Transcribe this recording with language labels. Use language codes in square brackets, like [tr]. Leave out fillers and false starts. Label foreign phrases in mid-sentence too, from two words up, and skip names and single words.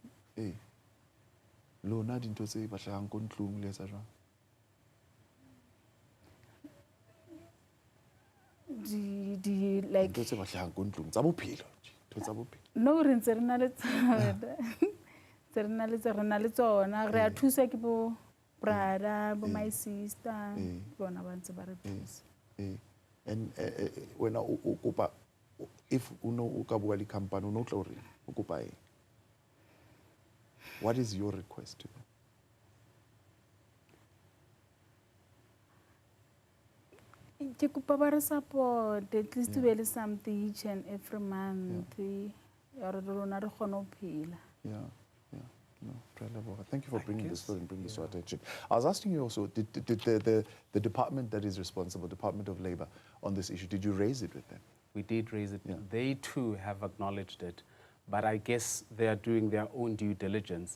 [st] Lona dintho tse ba hlahang ko ntlong le etsa jwang? [en] Like [st] dintho tse ba hlahang ko ntlong tsa bophelo, dintho tsa bophelo. No re ntse re na le tsona. Re na le tsona. Re a thusa ke bo brother, bo my sister. Bona ba ntse ba re thusa. [en] And when [st] o kopa, if uno o ka bua le company uno tla re o kopa eng? [en] What is your request to them? [st] Ke kopa ba re support, [en] at least to be something each and every month. [st] Or rona re khona ho phela. [en] No, thank you for bringing this story and bringing this to our attention. I was asking you also, did the department that is responsible, Department of Labor, on this issue, did you raise it with them? We did raise it. They too have acknowledged it, but I guess they are doing their own due diligence.